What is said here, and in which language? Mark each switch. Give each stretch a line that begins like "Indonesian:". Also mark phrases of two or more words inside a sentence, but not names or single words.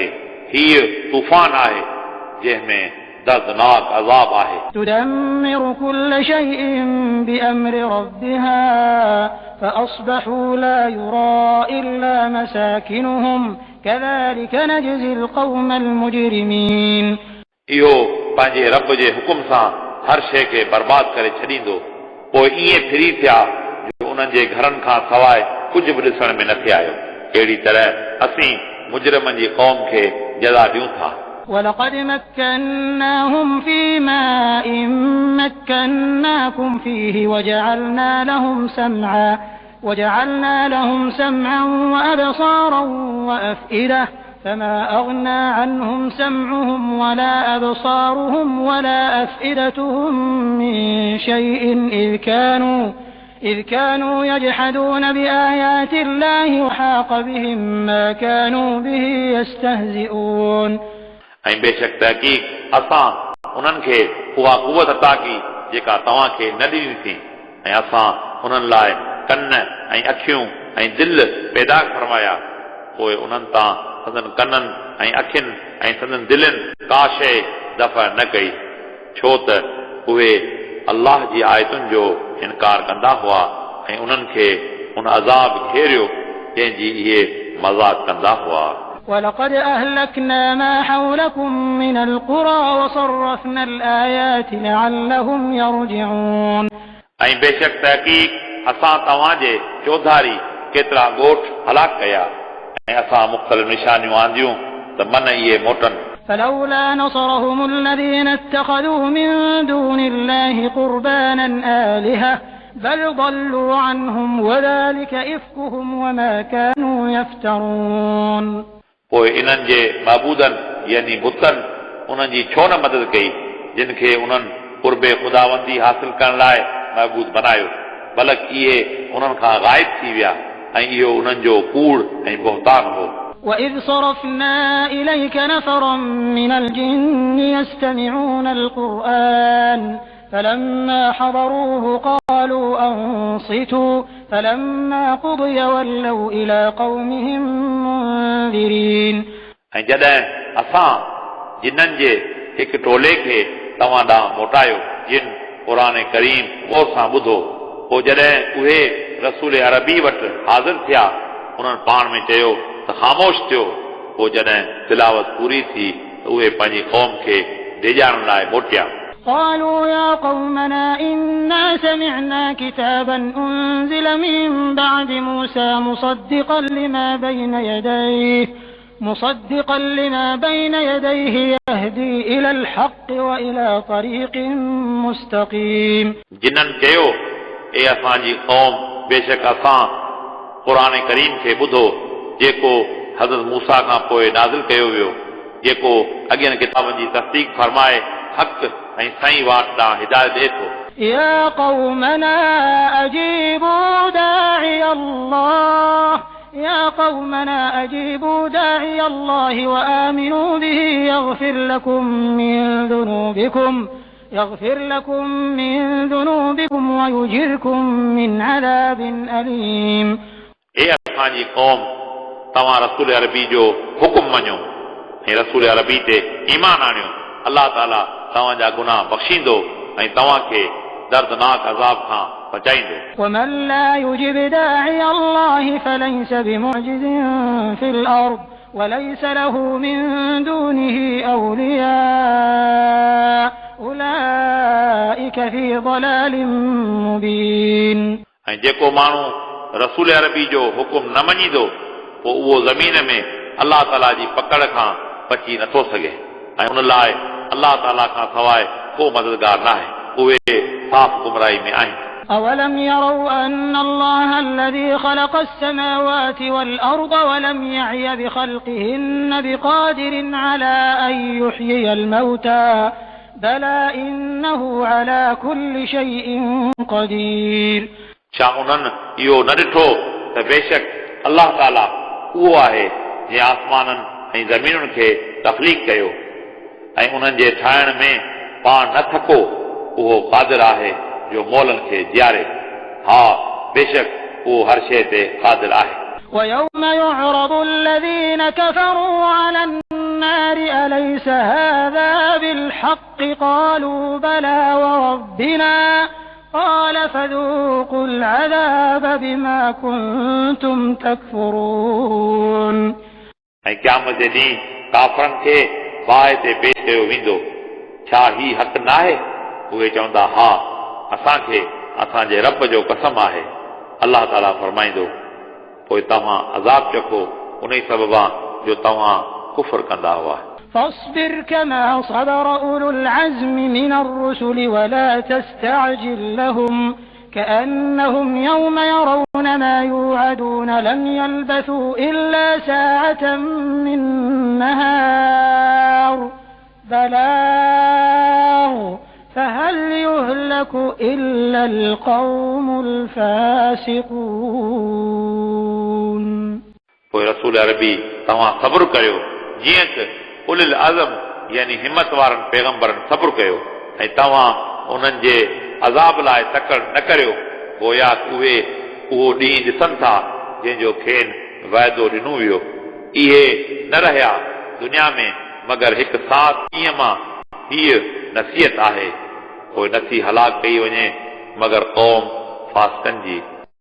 Sindhi: हीउ तूफ़ान आहे जंहिंमें दर्दनाक अज़ाब आहे.
Arabic: تدمر كل شيء بأمر ربها فأصبحوا لا يرى إلا مساكنهم كذلك نجزي القوم المجرمين.
Sindhi: इहो पंहिंजे रब जे हुकुम सां हर शइ खे बर्बाद करे छॾींदो पोइ ईअं फिरी थिया जो उन्हनि जे घरनि खां सवाइ कुझु बि ॾिसण में न थे आयो. अहिड़ी तरह असीं मुजरिमनि जी क़ौम खे जज़ा ॾियूं था.
Arabic: ولقد مكناهم في ماء مكناكم فيه وجعلنا لهم سمعا وأبصارا وأفئدة فما أغنى عنهم سمعهم ولا أبصارهم ولا أفئدتهم من شيء إذ كانوا يجحدون بآيات الله وحاق بهم ما كانوا به يستهزئون
Sindhi: ऐं बेशक तहक़ीक़ असां उन्हनि खे उहा क़ुवत अता की जेका तव्हांखे न ॾिनी थी ऐं असां उन्हनि लाइ कन ऐं अखियूं ऐं दिलि पैदा फरमाया पोइ उन्हनि तां संदन कननि ऐं अखियुनि ऐं संदन दिलनि का शइ दफ़ा न कई छो त उहे अल्लाह जी आयतुनि जो इनकार कंदा हुआ ऐं उन्हनि खे उन अज़ाब घेरियो जंहिंजी इहे मज़ाक़ कंदा हुआ
Arabic: ولقد أهلكنا ما حولكم من القرى وصرفنا الآيات لعلهم يرجعون
Sindhi: ऐं बेशक तहक़ीक़ असां तव्हांजे चौधारी केतिरा ॻोठ हलाक कया ऐं असां मुख़्तलिफ़ निशानियूं आंदियूं त मन इहे मोटनि
Arabic: فلولا نصرهم الذين اتخذوا من دون الله قربانا آلهة بل ضلوا عنهم وذلك إفكهم وما كانوا يفترون
Sindhi: पोइ इन्हनि जे महबूदनि यानी बुतनि उन्हनि जी छो न मदद कई जिन खे उन्हनि क़ुर्बे ख़ुदावंदी हासिल करण लाइ महबूद बनायो बल्कि इहे उन्हनि खां गाइब थी विया ऐं इहो उन्हनि जो कूड़ ऐं बहतान हो
Arabic: وإذ صرفنا إليك نفرا من الجن يستمعون القرآن فلما حضروه قالوا أنصتوا فلما قضي ولوا إلى قومهم منذرين
Sindhi: ऐं जॾहिं असां जिन्हनि जे हिकु टोले खे तव्हां ॾांहुं मोटायो जिन क़ुर करीम गौर सां ॿुधो पोइ जॾहिं उहे रसूल अरबी वटि हाज़िर थिया उन्हनि पाण में चयो त ख़ामोश थियो पोइ जॾहिं तिलावत पूरी थी त उहे पंहिंजी क़ौम खे डिॼाइण लाइ मोटिया
Arabic: قالوا يا قومنا إنا سمعنا كتابا أنزل من بعد موسى مصدقا لما بين يديه يهدي إلى الحق وإلى طريق مستقيم
Sindhi: जिन्हनि चयो ए असांजी क़ौम बेशक असां क़ुर करीम खे ॿुधो जेको हज़रत मूसा खां पोइ नाज़िल कयो वियो जेको अॻियनि किताबनि जी तस्दीक़ फरमाए हक़ ऐं सही वाट ॾांहुं हिदायत ॾिए थो
Arabic: يا قومنا أجيبوا داعي الله وآمنوا به يغفر لكم من ذنوبكم ويجركم من عذاب أليم
Sindhi: اے असांजी क़ौम तव्हां रसूल अरबी जो हुकुम मञो ऐं रसूल अरबी ते ईमान आणियो अल्लाह ताला तव्हांजा गुनाह बख़्शींदो ऐं तव्हांखे दर्दनाक अज़ाब खां बचाईंदो
Arabic: ومن لا يجب داعي الله فليس بمعجز في الأرض وليس له من دونه أولياء أولئك في ضلال مبين
Sindhi: ऐं जेको माण्हू रसूल अरबी जो हुकुम न मञींदो पोइ उहो ज़मीन में अल्लाह ताला जी पकड़ खां बची नथो सघे ऐं उन लाइ अल्लाह ताला खां सवाइ को मददगार नाहे उहे साफ़ गुमराही में आहिनि
Arabic: أولم يروا أن الله الذي خلق السماوات والأرض ولم يعي بخلقهن بقادر على أن يحيي الموتى بلى إنه على كل شيء قدير
Sindhi: छा उन्हनि इहो न ॾिठो त बेशक अल्लाह ताला उहो आहे जंहिं आसमाननि ऐं ज़मीनुनि खे तख़लीक़ कयो ऐं उन्हनि जे ठाहिण में पाण न थको उहो क़ादिर आहे जो मौलनि खे जियारे हा बेशक उहो हर शइ ते क़ादिर आहे
Arabic: ويوم يعرض الذين كفروا على النار أليس هذا بالحق قالوا بلى وربنا قال فذوقوا العذاب بما كنتم تكفرون
Sindhi: ऐं क़यामत जे ॾींहुं काफ़रनि खे बाहि ते पेश कयो वेंदो छा ही हक़ न आहे उहे चवंदा हा असांखे असांजे रब जो कसम आहे अल्लाह ताला फरमाईंदो पोइ तव्हां अज़ाब चखो उन सबबा जो तव्हां कुफ़र कंदा हुआ
Arabic: فاصبر كما صبر أولو العزم من الرسل ولا تستعجل لهم كأنهم يوم يرون ما يوعدون لم يلبثوا إلا ساعة من نهار بلاغ فهل يهلك إلا القوم الفاسقون
Sindhi: पोइ रसूल अरबी तव्हां सब्र करियो जीअं त
Arabic: أولي العزم
Sindhi: यानी हिम्मत वारनि पैगंबरनि सब्र कयो ऐं तव्हां उन्हनि जे अज़ाब लाइ तकड़ न करियो गोया उहे उहो ॾींहुं ॾिसनि था जंहिंजो खेनि वाइदो ॾिनो वियो इहे न रहिया दुनिया में मगर हिकु साथ ॾींहं मां हीअ नसीहत आहे पोइ नथी हलाक कई वञे मगर क़ौम फासिकनि जी